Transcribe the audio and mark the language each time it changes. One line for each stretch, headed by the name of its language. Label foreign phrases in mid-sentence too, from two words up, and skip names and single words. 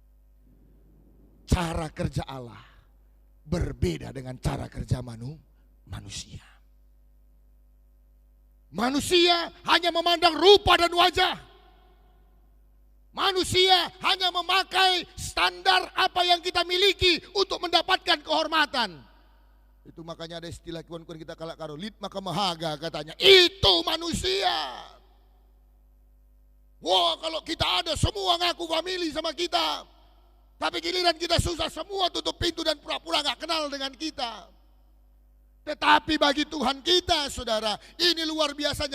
Indonesian: Cara kerja Allah berbeda dengan cara kerja manusia. Manusia hanya memandang rupa dan wajah. Manusia hanya memakai standar apa yang kita miliki untuk mendapatkan kehormatan. Itu makanya ada istilah kawan-kawan kita
Batak Karo: kalak karo, lid maka mahaga
Indonesian: katanya. Itu manusia. Wah, kalau kita ada semua ngaku famili sama kita, tapi giliran kita susah, semua tutup pintu dan pura-pura gak kenal dengan kita. Tetapi bagi Tuhan kita saudara, ini luar biasanya.